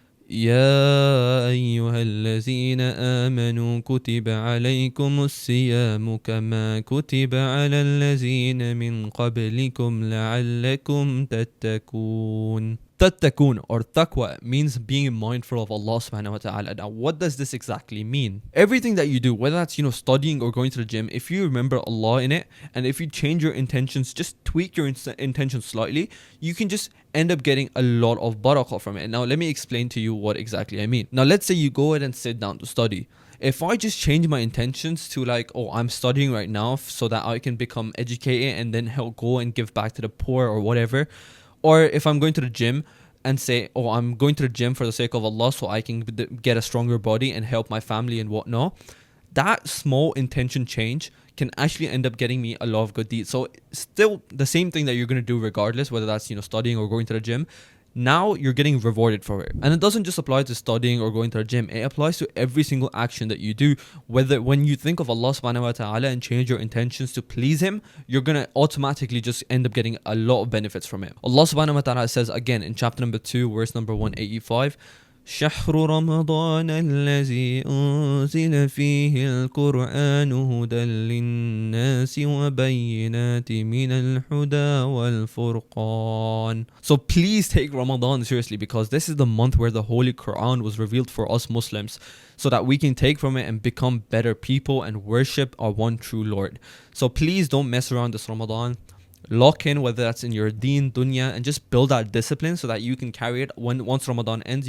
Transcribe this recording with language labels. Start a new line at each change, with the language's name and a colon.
Arabic: يا أيها الذين آمنوا كتب عليكم الصيام كما كتب على الذين من قبلكم لعلكم تتقون.
English: Tattakun or taqwa means being mindful of Allah subhanahu wa ta'ala. Now, what does this exactly mean? Everything that you do, whether that's, studying or going to the gym, if you remember Allah in it, and if you change your intentions, just tweak your intentions slightly, you can just end up getting a lot of barakah from it. Now, let me explain to you what exactly I mean. Now, let's say you go ahead and sit down to study. If I just change my intentions to I'm studying right now so that I can become educated and then help go and give back to the poor or whatever. Or if I'm going to the gym and say, I'm going to the gym for the sake of Allah so I can get a stronger body and help my family and whatnot. That small intention change can actually end up getting me a lot of good deeds. So still the same thing that you're going to do regardless, whether that's, studying or going to the gym. Now you're getting rewarded for it. And it doesn't just apply to studying or going to the gym. It applies to every single action that you do. Whether when you think of Allah subhanahu wa ta'ala and change your intentions to please Him, you're going to automatically just end up getting a lot of benefits from it. Allah subhanahu wa ta'ala says again in chapter number 2, verse number 185,
Arabic: شهر رمضان الذي أنزل فيه القرآن هدى للناس وبينات من الهدى والفرقان.
English: So please take Ramadan seriously because this is the month where the Holy Quran was revealed for us Muslims so that we can take from it and become better people and worship our one true Lord. So please don't mess around this Ramadan. Lock in, whether that's in your deen, dunya, and just build that discipline so that you can carry it once Ramadan ends.